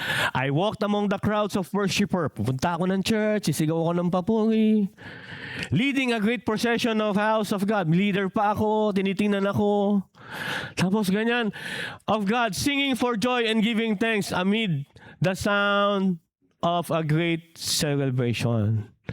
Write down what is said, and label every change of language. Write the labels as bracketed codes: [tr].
[en] I walked among the crowds of worshiper. [tl] Pupunta ako ng church, sisigaw ako ng papuri. [en] Leading a great procession of house of God. [tl] Leader pa ako, tinitingnan ako. Tapos ganyan, [en] of God, singing for joy and giving thanks amid the sound of a great celebration."